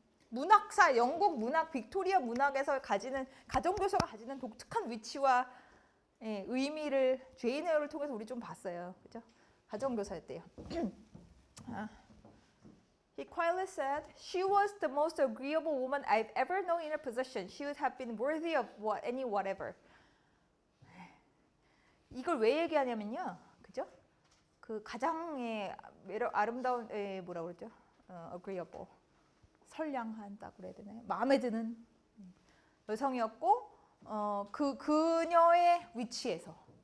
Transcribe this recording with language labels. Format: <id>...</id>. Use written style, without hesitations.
<ko>문학사, 영국 문학, 빅토리아 문학에서 가지는 가정교사가 가지는 독특한 위치와 의미를 제인 에어를 통해서 우리 좀 봤어요. 그죠? 가정교사였대요.</ko> <en>He quietly said, "She was the most agreeable woman I've ever known in her position. She would have been worthy of any whatever."</en> <ko>이걸 왜 얘기하냐면요, 그죠? 그 가장 아름다운 뭐라 그러죠? agreeable, 선량한다고 그래야 되나요? 마음에 드는 여성이었고, 그녀의 위치에서.</ko>